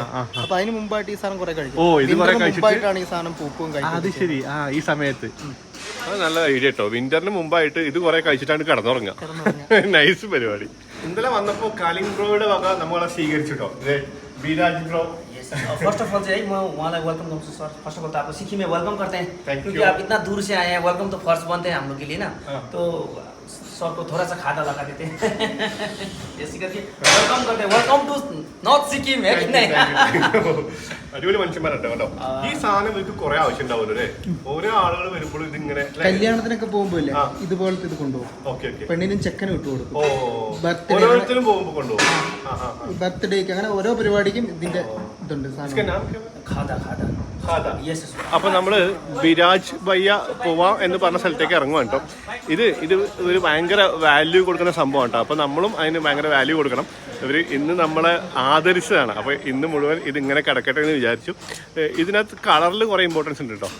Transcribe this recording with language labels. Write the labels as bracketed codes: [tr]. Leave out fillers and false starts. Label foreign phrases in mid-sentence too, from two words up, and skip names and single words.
[ml] അപ്പൊ അതിന് മുമ്പായിട്ട് ഈ സാധനം കുറെ കഴിക്കും. മുമ്പായിട്ടാണ് ഈ സാധനം പൂക്കും കഴിക്കുന്നത്. അത് ശരി, ഈ സമയത്ത്. അത് നല്ല ഐഡിയ കേട്ടോ. വിന്ററിന് മുമ്പായിട്ട് ഇത് കുറെ കഴിച്ചിട്ടാണ് കിടന്നുറങ്ങുക. നൈസ് പരിപാടി. ഇന്നലെ വന്നപ്പോ കലിംഗ് ബ്രോയുടെ വക നമ്മളെ സ്വീകരിച്ചിട്ടോ. ബിരാജ് ബ്രോ, [en] first of all [ne] चाहिँ म उहाँलाई वेलकम गर्छु सर. [en] first of all [hi] त आपको सिक्किम में वेलकम करते हैं, क्योंकि आप इतना दूर से आए हैं. वेलकम तो फर्स्ट बनते हैं हम लोग के लिए ना. तो सर को थोड़ा सा खादा लगा देते हैं ऐसे करके वेलकम करते हैं [en] welcome to North Sikkim [hi] है कि नहीं [ml] അടിപൊളി മനുഷ്യന്മാരുണ്ട് കേട്ടോ. ഈ സാധനം ഇവർക്ക് കുറെ ആവശ്യം ഉണ്ടാവുമല്ലോ അല്ലേ? ഓരോ ആളുകൾ വരുമ്പോഴും ഇതിങ്ങനെ കല്യാണത്തിനൊക്കെ പോകുമ്പോ ഇല്ലേ ഇതുപോലത്തെ ഇത് കൊണ്ടുപോകും. ഓക്കെ ഓക്കെ. പെണ്ണിനും ചെക്കനും ഇട്ട് കൊടുക്കും. ഓരോരുത്തരും പോകുമ്പോ കൊണ്ടുപോകും. ബർത്ത്ഡേക്ക് അങ്ങനെ ഓരോ പരിപാടിക്കും ഇതിന്റെ ഇതുണ്ട് സാധനം. [ne] खादा खादा यस [ml] അപ്പൊ നമ്മള് ബിരാജ് ഭയ്യ പോവാം എന്ന് പറഞ്ഞ സ്ഥലത്തേക്ക് ഇറങ്ങുവാണ് കേട്ടോ. ഇത് ഒരു ഭയങ്കര വാല്യൂ കൊടുക്കുന്ന സംഭവമാണ് കേട്ടോ. അപ്പൊ നമ്മളും അതിന് ഭയങ്കര വാല്യൂ കൊടുക്കണം. ഇവര് ഇന്ന് നമ്മളെ ആദരിച്ചതാണ്. അപ്പൊ ഇന്ന് മുഴുവൻ ഇതിങ്ങനെ കിടക്കട്ടെ എന്ന് വിചാരിച്ചു. ഇതിനകത്ത് കളറിൽ കുറെ ഇമ്പോർട്ടൻസ് ഉണ്ട് കേട്ടോ.